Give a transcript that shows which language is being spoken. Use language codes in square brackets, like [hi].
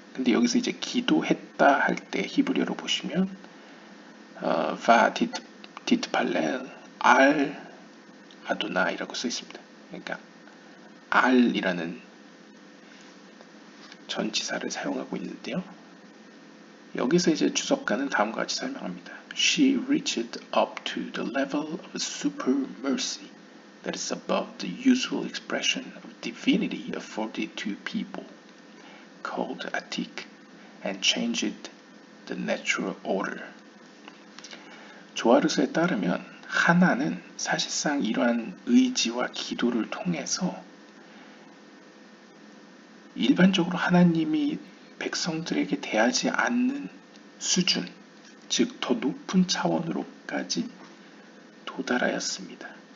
[ko] 근데 여기서 이제 기도했다 할 때 히브리어로 보시면 바 디트팔렐 알 아도나이라고 써 있습니다. 그러니까 알이라는 전치사를 사용하고 있는데요. 여기서 이제 주석가는 다음과 같이 설명합니다. [en] She reached up to the level of super mercy that is above the usual expression of divinity afforded to people, called Atik, and changed the natural order. [ko] 조아르스에 따르면 하나는 사실상 이러한 의지와 기도를 통해서 일반적으로 하나님이 백성들에게 대하지 않는 수준, 즉 더 높은 차원으로까지 도달하였습니다.